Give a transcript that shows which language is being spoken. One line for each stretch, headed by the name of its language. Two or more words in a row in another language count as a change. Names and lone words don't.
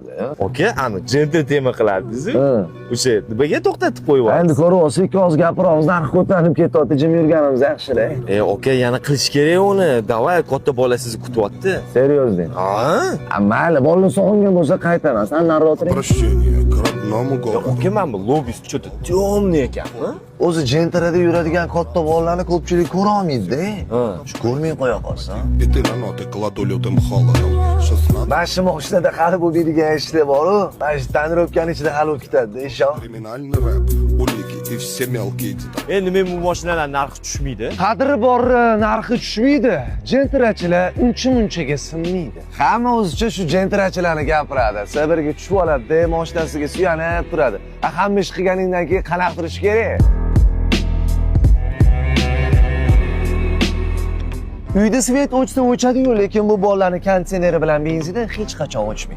Uzbek: Aka, ani jentel tema qiladingiz. O'sha nimaga to'xtatib Endi qo'yapsiz? ko'ryapsiz, ikki og'iz gapiramiz, narx ko'tarilib ketyapti, jim yurganimiz yaxshi-da. Aka, yana qilish kerak uni. Davay, katta bola sizni kutyapti. Seriozdan. Ha? Mayli, bolani sog'ingan bo'lsa qaytarasan, nariroq o'tiring.
Russian: Прощение к родному городу.
Uzbek: Aka, mana bu lobbyist
Russian: что-то темный
Uzbek: ekan. O'zi jentrada yuradigan katta bolalarni ko'pchilik ko'ra olmaydi-da. Shu ko'rmay qo'ya qolsin.
Russian: И ты на ноты кладу лютым холодом.
Uzbek: 16 Mana shu mashinada hali bo'lmaydigan ishlar bor-ku. Mana shu tonirovkani ichida hali o'tib ketadi-da, ishon.
Russian: криминальный рэп, улики и все mелкие детали.
Uzbek: Endi men bu mashinalar narxi tushmaydi. Qadri bor, narxi tushmaydi. Jentrachilar uncha-munchaga sinmaydi. Hamma o'zicha shu jentrachilarni gapiradi. Sabirga tushib oladi-da, mashinasiga suyanib turadi. Hamma ish qilganingdan keyin qanaqtirish kerak? Uyda svet o'chsa o'chadi-yu, lekin bu bolalarning konditsioneri bilan benzini hech qachon o'chmaydi.